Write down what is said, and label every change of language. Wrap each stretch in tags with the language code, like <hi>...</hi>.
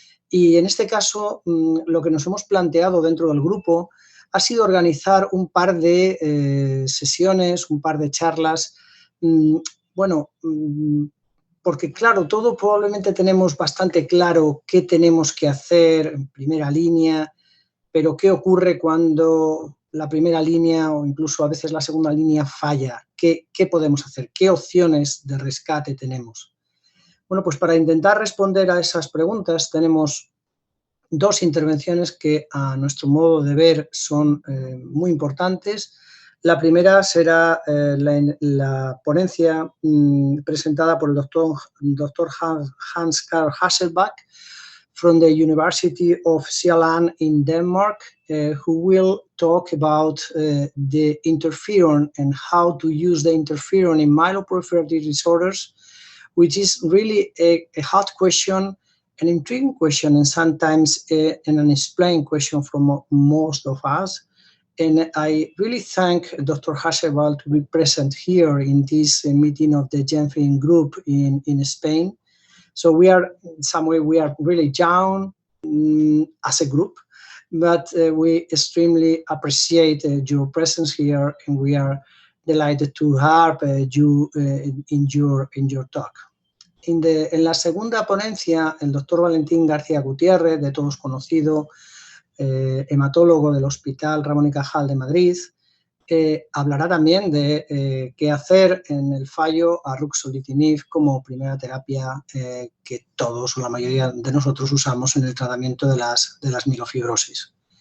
<es>Y en este caso, lo que nos hemos planteado dentro del grupo ha sido organizar un par de sesiones, un par de charlas, bueno, porque claro, todo probablemente tenemos bastante claro qué tenemos que hacer en primera línea, pero qué ocurre cuando la primera línea o incluso a veces la segunda línea falla. ¿Qué podemos hacer? ¿Qué opciones de rescate tenemos? Bueno, pues para intentar responder a esas preguntas tenemos dos intervenciones que a nuestro modo de ver son muy importantes. La primera será la ponencia presentada por el doctor</es> <en>Hans Carl Hasselbach from the University of Sjælland in Denmark, who will talk about the interferon and how to use the interferon in myeloproliferative disorders, which is really a hot question, an intriguing question, and sometimes an unexplained question from most of us. And I really thank Dr. Hasselbach to be present here in this meeting of the GenFin group in Spain. So we are, in some way, we are really down as a group, but we extremely appreciate your presence here, and we are delighted to have you in your talk.</en> <es>En la segunda ponencia, el doctor Valentín García Gutiérrez, de todos conocido, hematólogo del Hospital Ramón y Cajal de Madrid, hablará también de qué hacer en el fallo a ruxolitinib como primera terapia que todos o la mayoría de nosotros usamos en el tratamiento de las mielofibrosis.</es>